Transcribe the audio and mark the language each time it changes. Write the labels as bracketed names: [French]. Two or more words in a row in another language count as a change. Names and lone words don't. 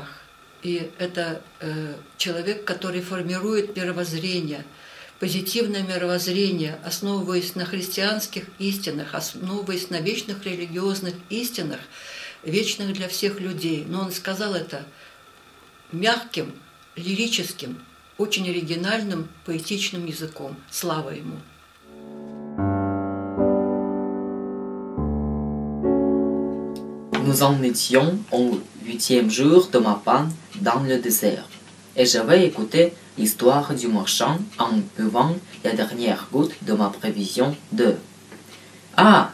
[Russian] И это человек, который формирует мировоззрение, позитивное мировоззрение, основываясь на христианских истинах, основываясь на вечных религиозных истинах, вечных для всех людей. Но он сказал это мягким, лирическим, очень оригинальным, поэтичным языком. Слава ему! [French] Nous en étions au 8e jour de ma panne dans le désert, et j'avais écouté l'histoire du marchand en buvant la dernière goutte de ma prévision de « Ah !»